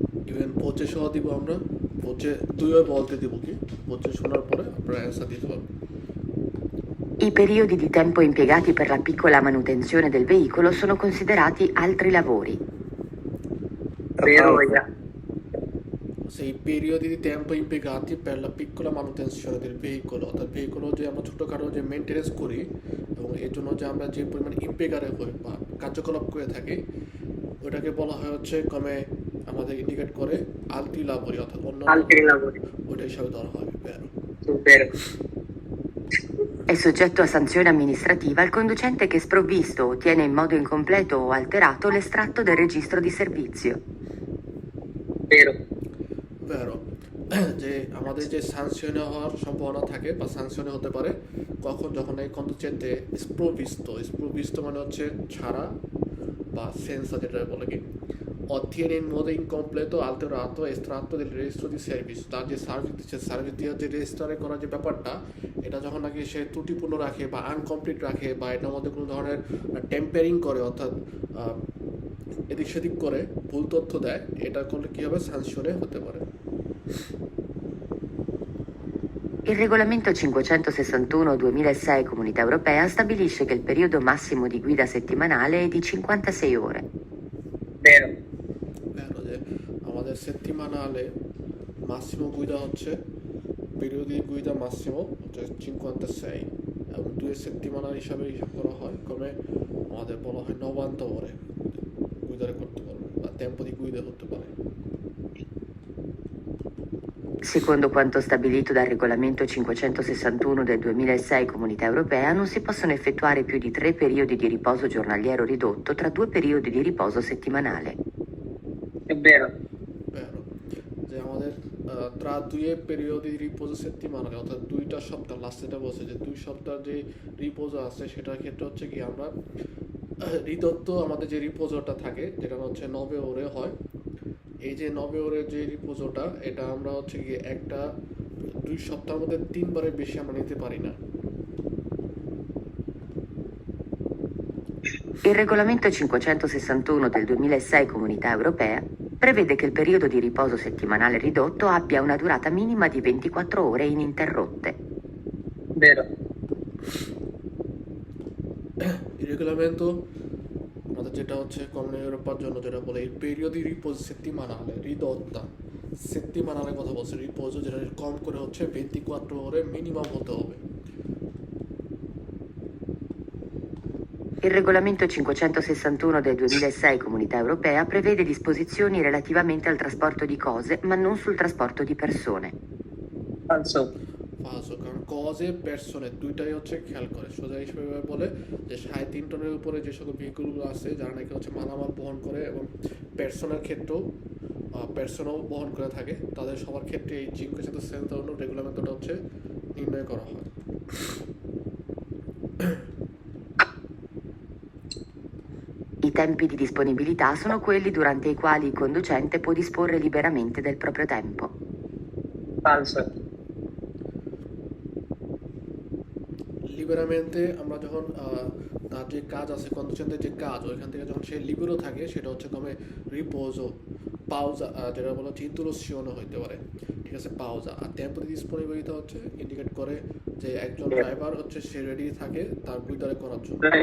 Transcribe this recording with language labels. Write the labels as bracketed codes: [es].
[bn] Even ভোজে সহ দিব আমরা, ভোজে তুইও বলতে দিব কি, ভোজে শোনার পরে আপনারা অ্যান্সার দিতে পারবেন। [it] I periodi di tempo impiegati per la piccola manutenzione del veicolo sono considerati altri lavori. Vero, Oia. [bn] সেই [it] periodi di tempo impiegati per la piccola manutenzione del veicolo, [bn] অর্থাৎ ভেহিকল যে আমরা ছোটোখাটো যে মেনটেনেন্স করি এবং এর জন্য যে আমরা যে পরিমাণ ইম্পেগারে হই বা কার্যকলাপ করে থাকি, ওটাকে বলা হয় হচ্ছে কমে আমাদের ইন্ডিকেট করে আলটি লাভরি, অর্থাৎ অন্য [it] Altri lavori. [bn] ওটা হিসাবে ধরা হয়। [it] Vero. Vero. È soggetto a sanzione amministrativa il conducente che sprovvisto o tiene in modo incompleto o alterato l'estratto del registro di servizio. Vero. Vero. [bn] যে আমাদের যে সাংশনে হওয়ার সম্ভাবনা থাকে বা সাংশনে হতে পারে কখন, যখন এই কন্ডুচেন্টে স্প্রোভিস্তো মানে হচ্ছে ছাড়া বা সেন্সা যেটা বলে কি, [it] ottiene in modo incompleto alterato estratto del registro di service, [bn] তার যে সার্ভিস দিচ্ছে, সার্ভিস দিয়ে যে রেজিস্টারে করার যে ব্যাপারটা, এটা যখন নাকি সে ত্রুটিপূর্ণ রাখে বা আনকমপ্লিট রাখে বা এটার মধ্যে কোনো ধরনের টেম্পারিং করে, অর্থাৎ এদিক সেদিক করে ভুল তথ্য দেয়, এটা করলে কী হবে, সাংশনে হতে পারে। [it] Il regolamento 561/2006 Comunità Europea stabilisce che il periodo massimo di guida settimanale è di 56 ore. Vero. Vero, [bn] যে আমাদের [it] settimanale massimo guida [bn] হচ্ছে [it] periodo di guida massimo [bn] হচ্ছে 56 এবং 2 settimanali হিসাব করা হয়, come আমাদের বলা হয় 90 ore guidare করতে পারবে বা [it] tempo di guida [bn] হতে পারে। [it] Secondo quanto stabilito dal regolamento 561 del 2006 Comunità Europea, non si possono effettuare più di 3 periodi di riposo giornaliero ridotto tra 2 periodi di riposo settimanale. È vero. Vero. [bn] যে আমাদের [it] tra 2 periodi di riposo settimanale, [bn] অর্থাৎ 2টা সপ্তাহ, লাস্টেটা বলছে যে 2 সপ্তাহ যে রিপোজো আছে সেটার ক্ষেত্রে হচ্ছে কি আমরা রিদত্ত আমাদের যে রিপোজোটা থাকে যেটা হচ্ছে 9 ওরে হয়, এই যে 9 ওরের যে রিপোজোটা এটা আমরা হচ্ছে গিয়ে একটা 2 সপ্তাহের মধ্যে 3 বারের বেশি আমরা নিতে পারি না। [it] Il regolamento 561 del 2006 Comunità Europea prevede che il periodo di riposo settimanale ridotto abbia una durata minima di 24 ore ininterrotte. Vero. Il regolamento [bn] আমাদের যেটা হচ্ছে কমন ইউরোপার জন্য যেটা বলে [it] il periodo di riposo settimanale ridotta, [bn] settimanale কথা বলছে, রিপোজো যেটা কম করে হচ্ছে 24 ore মিনিমাম হতে হবে। [it] Il regolamento 561 del 2006 Comunità Europea prevede disposizioni relativamente al trasporto di cose, ma non sul trasporto di persone. Falso. [bn] ফালসো, কারণ কজে পার্সনে দুইটাই হচ্ছে খেয়াল করে, সোজা হিসেবে বলে যে 3.5 টনের উপরে যে সকল ভেহিকলগুলো আছে যারা নাকি হচ্ছে মালামাল বহন করে এবং পার্সনের ক্ষেত্রেও পার্সনও বহন করে থাকে, তাদের সবার ক্ষেত্রে এই 561 রেগুলামেন্টটা হচ্ছে নির্ণয় করা হয়। [it] I tempi di disponibilità sono quelli durante i quali il conducente può disporre liberamente del proprio tempo. Falso. [bn] লিবেরামেন্টে আমরা যখন তার যে কাজ আছে, কন্ডিশনের যে কাজ, ওইখান থেকে যখন সে লিবেরো থাকে সেটা হচ্ছে কমে রিপোজো, পাউজা যেটা বলা হচ্ছে ইন্ট্রোসিওনও হইতে পারে, ঠিক আছে, পাউজা। আর টেম্পো ডিসপোনিবিলিটি হচ্ছে ইন্ডিকেট করে যে একজন ড্রাইভার হচ্ছে সে রেডি থাকে তার গুইদারে করার জন্য।